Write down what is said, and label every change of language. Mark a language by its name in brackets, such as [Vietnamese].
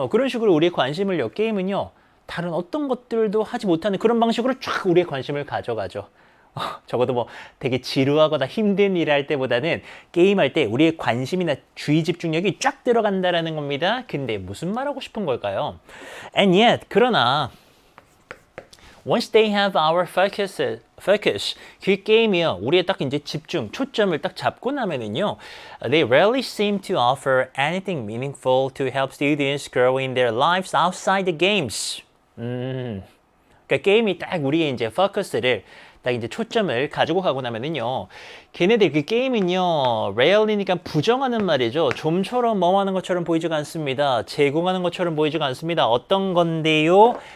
[Korean] 그런 식으로 우리의 관심을요. 게임은요. 다른 어떤 것들도 하지 못하는 그런 방식으로 쫙 우리의 관심을 가져가죠. 적어도 뭐 되게 지루하거나 힘든 일을 할 때보다는 게임할 때 우리의 관심이나 주의 집중력이 쫙 들어간다라는 겁니다. 근데 무슨 말하고 싶은 걸까요? [English] And yet, [Korean] 그러나 [English] once they have our focus [Korean] 그 게임이요 우리의 딱 이제 집중 초점을 딱 잡고 나면은요 [English] they rarely seem to offer anything meaningful to help students grow in their lives outside the games. [Korean] 그러니까 게임이 딱 우리의 이제 포커스를 딱 이제 초점을 가지고 가고 나면은요 걔네들 그 게임은요 rarely니까 부정하는 말이죠. 좀처럼 뭐 하는 것처럼 보이지가 않습니다. 제공하는 것처럼 보이지가 않습니다. 어떤 건데요?